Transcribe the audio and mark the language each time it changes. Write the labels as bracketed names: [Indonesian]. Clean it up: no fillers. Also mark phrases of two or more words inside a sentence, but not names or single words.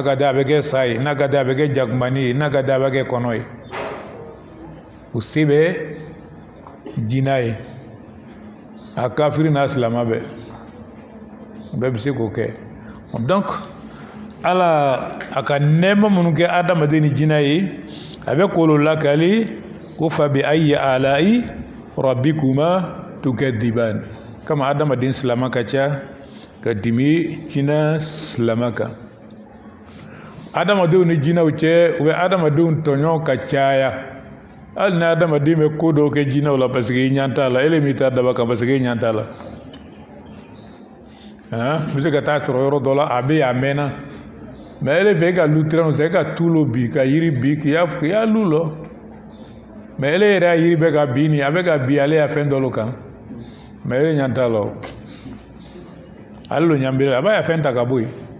[Bambara] ka d'a a bɛ kɛ sa ye n'a ka d'a a bɛ kɛ jakumani ye n'a ka d'a a bɛ kɛ kɔnɔ ye o se bɛ jinɛ ye a kafiri n'a silama bɛɛ bɛ se k'o kɛ donc Ala a ka nɛɛma minnu kɛ adamaden ni jinɛ ye a bɛ k'olu lakali ko [Arabic] فبأي آلاء ربكما تكذبان [Bambara] kama adamaden silama ka ca ka dimi jinɛ silama kan adamadenw ni jinɛw cɛ u bɛ adamadenw tɔɲɔ ka caya hali ni adamaden bɛ ko dɔw kɛ jinɛw la [French] parce que [Bambara] i ɲɛ t'a la ele min t'a daba kan [French] parce que [Bambara] i ɲɛ t'a la n bɛ se ka taa sɔrɔ yɔrɔ dɔ la a bɛ yen a mɛnna mais ele fɛ e ka lu tiran e ka tulo bi ka yiri bi k'i y'a lu lɔ mais ele yɛrɛ y'a yiri bɛ ka bin nin a bɛ ka bin ale y'a fɛn dɔ lo kan mais ele ɲɛ t'a la ale lo ɲanbele a b'a y'a fɛn ta ka bɔ yen